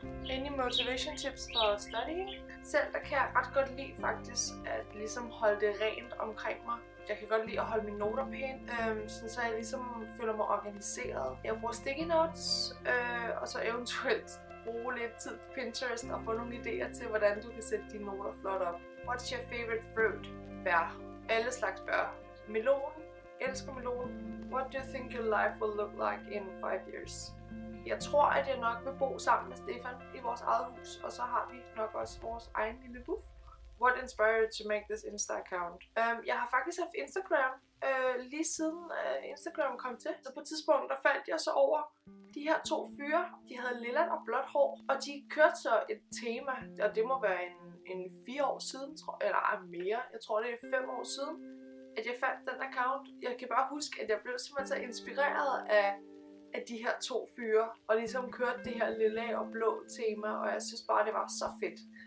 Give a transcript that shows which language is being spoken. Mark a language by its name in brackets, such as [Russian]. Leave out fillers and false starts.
[English] Any motivation tips for studying? [Danish] Selv der kan jeg ret godt lide faktisk at ligesom holde det rent omkring mig. Jeg kan godt lide at holde mine noter pænt, så jeg ligesom føler mig organiseret. Jeg bruger sticky notes, og så eventuelt bruge lidt tid på Pinterest og få nogle idéer til, hvordan du kan sætte dine noter flot op. [English] What's your favorite fruit? [Danish] Bær. Alle slags bær. Melon. Elsker melon. [English] What do you think your life will look like in 5 years? [Danish] Jeg tror, at jeg nok vil bo sammen med Stefan i vores eget hus, og så har vi nok også vores egen lille buff. [English] What inspired you to make this Insta account? [Danish] Jeg har faktisk haft Instagram lige siden Instagram kom til. Så på et tidspunkt der faldt jeg så over de her 2 fyre. De havde lilla og blåt hår, og de kørte så et tema, og det må være en 4 år siden, eller mere. Jeg tror det er 5 år siden, at jeg fandt den account. Jeg kan bare huske, at jeg blev simpelthen så inspireret af de her 2 fyre, og ligesom kørte det her lilla og blå tema, og jeg synes bare, det var så fedt.